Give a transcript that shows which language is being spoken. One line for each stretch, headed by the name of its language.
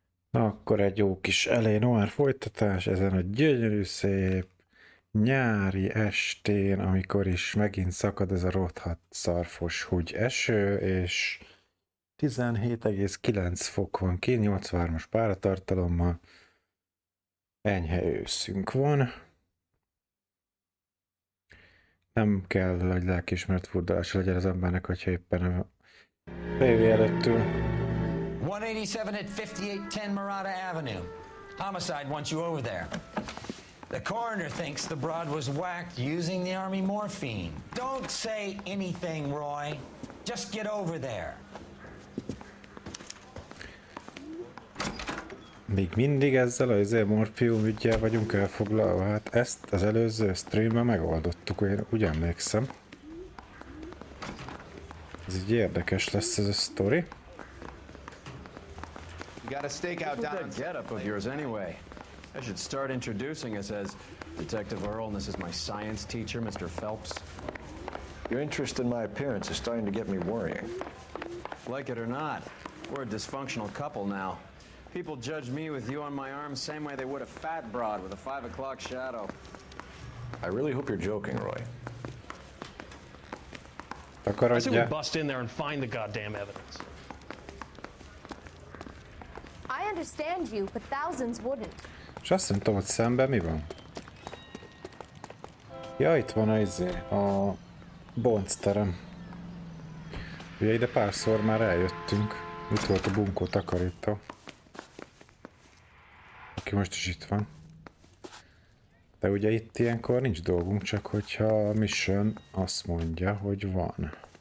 Hungarian: Na, akkor egy jó kis Noire folytatás ezen a gyönyörű szép nyári estén, amikor is megint szakad ez a rohadt szarfos húgy eső, és 17,9 fok van ki, 83-as páratartalommal, enyhe őszünk van. Nem kell, hogy lelkiismeret furdalása legyen az embernek, hogyha éppen a tévé előttül.
English: 187 at 5810 Murata Avenue. Homicide wants you over there. The coroner thinks the broad was whacked using the army morphine. Don't say anything, Roy. Just get over there.
Hungarian: Még mindig ezzel az morfium üggyel vagyunk elfoglalva, hát ezt az előző streamben megoldottuk, én úgy emlékszem. Ez így érdekes lesz ez a sztori.
English: You got a stakeout down. That getup of yours anyway. I should start introducing us as Detective Earl, and this is my science teacher, Mr. Phelps. Your interest in my appearance is starting to get me worrying. Like it or not, we're a dysfunctional couple now. People judge me with you on my arm same way they would a fat broad with a 5 o'clock shadow. I really hope you're joking, Roy. I say we bust in there and find the goddamn evidence. I understand you, but thousands wouldn't.
Hungarian: És azt nem tudom, hogy szemben mi van. Ja, itt van a boncterem. Ugye ide párszor már eljöttünk. Itt volt a bunkó takarító. Aki most is itt van. De ugye itt ilyenkor nincs dolgunk, csak hogyha a mission azt mondja, hogy van.